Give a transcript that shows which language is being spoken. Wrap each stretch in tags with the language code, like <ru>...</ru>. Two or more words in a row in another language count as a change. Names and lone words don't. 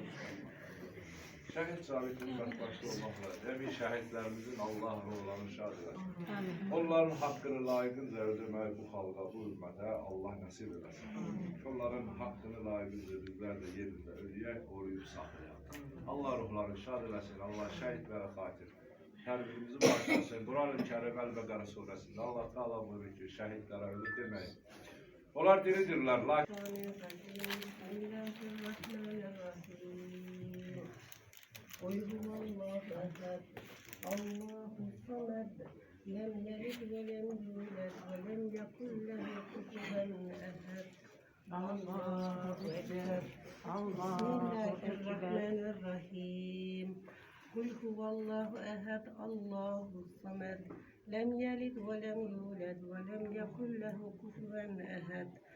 <tr>Şehit sabitinin başta olmakla cemi şehitlerimizin Allah ruhlarını şad eder. Onların hakkını layıkınca ödemeyi bu halka, bu ümmete Allah nasip eder. Onların hakkını layıkınca bizler de yerinde ödeyek, koruyup saklayalım.</tr> <az>Allah ruhlarını şad eləsin, Allah şehitlere hatir. Kərbimizi başlasın. Quran-ı Kerim Əl-Bəqərə surəsində Allah Teala buyurur ki, şəhidlərə ölüb deməyin. Onlar diridirlər.</az> <ar>قل هو الله أحد الله الصمد لم يلد ولم يولد ولم يكن له كفوا أحد الله أكبر بسم الله الرحمن الرحيم قل هو الله أحد الله الصمد لم يلد ولم يولد ولم يكن له كفوا أحد</ar>